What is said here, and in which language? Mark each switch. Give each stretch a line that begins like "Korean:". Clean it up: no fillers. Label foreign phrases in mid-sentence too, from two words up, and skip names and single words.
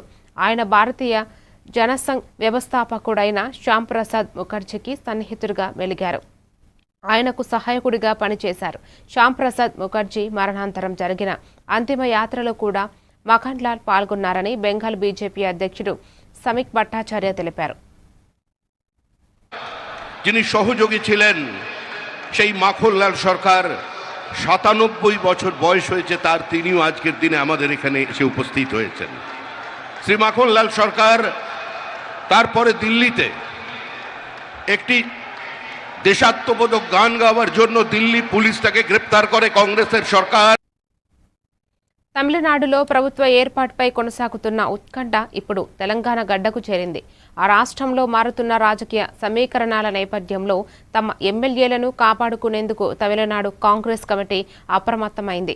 Telugu: ఆయన భారతీయ జనసంఘ్ వ్యవస్థాపకుడైన శ్యాంప్రసాద్ ముఖర్జీకి సన్నిహితుడిగా వెలిగారు. ఆయనకు సహాయకుడిగా పనిచేశారు. శ్యాంప్రసాద్ ముఖర్జీ మరణాంతరం జరిగిన అంతిమ యాత్రలో కూడా మఖన్లాల్ పాల్గొన్నారని బెంగాల్ బీజేపీ అధ్యక్షుడు సమీక్ భట్టాచార్య తెలిపారు.
Bangla: যিনি সহযোগী ছিলেন সেই মাখনলাল সরকার ৯৭ বছর বয়স হয়েছে তার, তিনিও আজকের দিনে আমাদের এখানে এসে উপস্থিত হয়েছেন। শ্রী মাখনলাল সরকার তারপরে দিল্লিতে একটি দেশাত্মবোধক গান গাওয়ার জন্য দিল্লি পুলিশ তাকে গ্রেপ্তার করে কংগ্রেসের সরকার।
Telugu: తమిళనాడులో ప్రభుత్వ ఏర్పాటుపై కొనసాగుతున్న ఉత్కంఠ ఇప్పుడు తెలంగాణ గడ్డకు చేరింది. ఆ రాష్ట్రంలో మారుతున్న రాజకీయ సమీకరణాల నేపథ్యంలో తమ ఎమ్మెల్యేలను కాపాడుకునేందుకు తమిళనాడు కాంగ్రెస్ కమిటీ అప్రమత్తమైంది.